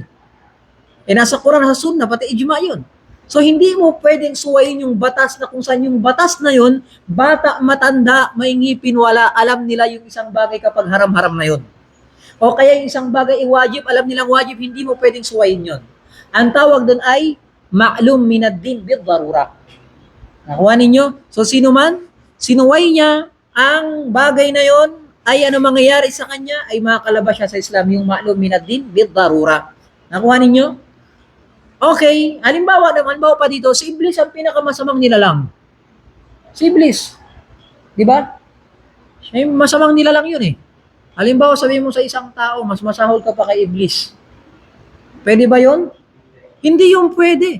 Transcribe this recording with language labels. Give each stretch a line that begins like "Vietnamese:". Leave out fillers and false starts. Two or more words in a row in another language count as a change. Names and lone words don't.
Filipino: Nasa Quran, sa Sunnah, pati ijma' yun. So hindi mo pwedeng suwayin yung batas na kung saan yung batas na yun, bata, matanda, may ngipin, wala, alam nila yung isang bagay kapag haram-haram na yun. O kaya yung isang bagay ay wajib, alam nilang wajib, hindi mo pwedeng suwayin yun. Ang tawag doon ay
Arabic: معلوم من الدين بالضرورة.
Filipino: Nakuha ninyo? So sino man, sinuway niya ang bagay na yon, ay ano mangyayari sa kanya, ay makakalabas siya sa Islam, yung
Arabic: معلوم من الدين بالضرورة.
Filipino: Nakuha ninyo? Okay, halimbawa pa dito, si Iblis ang pinakamasamang nilalang. Si Iblis. Di ba? Siya yung masamang nilalang yun eh. Halimbawa, sabihin mo sa isang tao, mas masahol ka pa kay Iblis. Pwede ba yun? Hindi yung pwede.